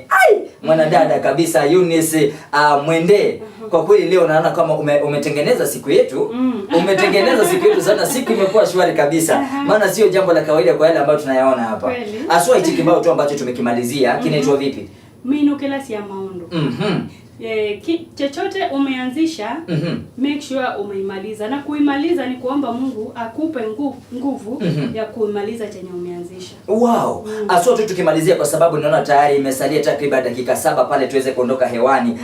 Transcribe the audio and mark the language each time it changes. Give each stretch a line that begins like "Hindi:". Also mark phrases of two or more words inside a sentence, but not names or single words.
Swahili: Mwanadada kabisa Eunice Mwende, kwa kweli leo naona kama umetengeneza siku yetu. Umetengeneza siku yetu sana, siku imekuwa shwari kabisa. Maana sio jambo la kawaida kwa yale ambayo tunayaona hapa. Aswa hichi kibao tu ambacho tumekimalizia kinaitwa vipi? Mino kilasi ya maundu. Chochote umeanzisha,
English: make sure
Swahili: umeimaliza, na kuimaliza ni kuomba Mungu akupe nguvu ya kuimaliza chenye umeanzisha. Wow. Aswa tu tukimalizia, kwa sababu naona tayari imesalia takriban dakika 7 pale tuweze kuondoka hewani.